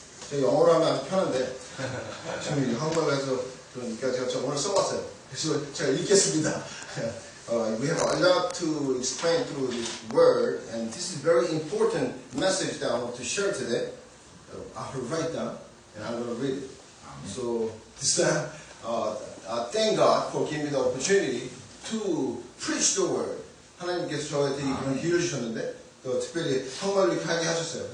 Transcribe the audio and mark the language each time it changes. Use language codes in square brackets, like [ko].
[ko] 제가 영어로 하면 아주 편한데 지금 한국말로 해서 그러니까 제가 오늘 써왔어요. 그래서 제가 읽겠습니다. [en] We have a lot to explain through this word, and this is a very important message that I want to share today. I will write down, and I'm going to read it. So this time, thank God for giving me the opportunity to preach the word. [ko] 하나님께서 저한테 그런 기회를 주셨는데 특별히 한국말로 이렇게 하게 하셨어요.